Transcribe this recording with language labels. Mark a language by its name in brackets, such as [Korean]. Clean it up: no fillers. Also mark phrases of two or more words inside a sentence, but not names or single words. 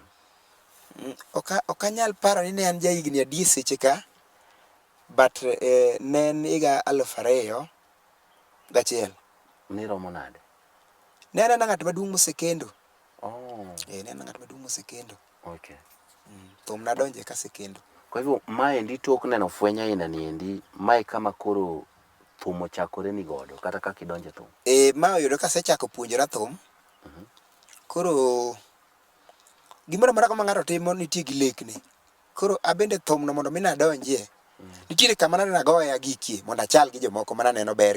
[Luo (Kenya and Tanzania)] Ok anyal paro ni ne an jahigni adi seche ka, but ne en higa 2001. Niromo nade? Ne en ng'at maduong' mosekendo. Ne en ng'at maduong' mosekendo. Thum nadonje kasekendo. Kwa hivyo ma endi tok neno fwenya aina ni endi, mae kama koro thum ochakore ni godo, kata kaka idonje thum? Ma oyudo kasechako puonjora thum. Koro gimoro amora ma ng'ato timo nitie gi lekne. Koro abende thum no mondo mi nadonjie, nitiere kama nagoye agikie mondo achal gi jomoko mananeno ber.